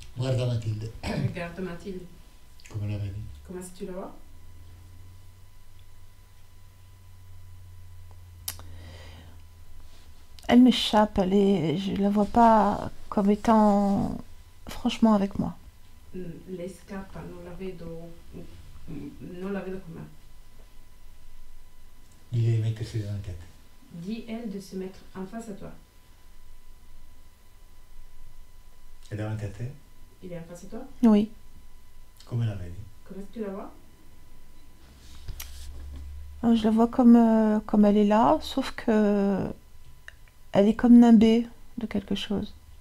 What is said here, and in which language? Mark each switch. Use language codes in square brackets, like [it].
[it] Guarda Matilde, [fr] Regarde Mathilde. [it] come la vedi? [fr] Comment est-ce que tu la vois? Elle m'échappe, je la vois pas comme étant franchement avec moi. [it] Lei scappa, non la vedo con me. Gli devi mettersi davanti a te. [fr] Dis elle de se mettre en face à toi. [it] È davanti a te? [fr] Il est en face à toi? Oui. [it] Come la vedi? [fr] Comment est-ce que tu la vois? Je la vois comme elle est là, sauf que elle est comme nimbée de quelque chose,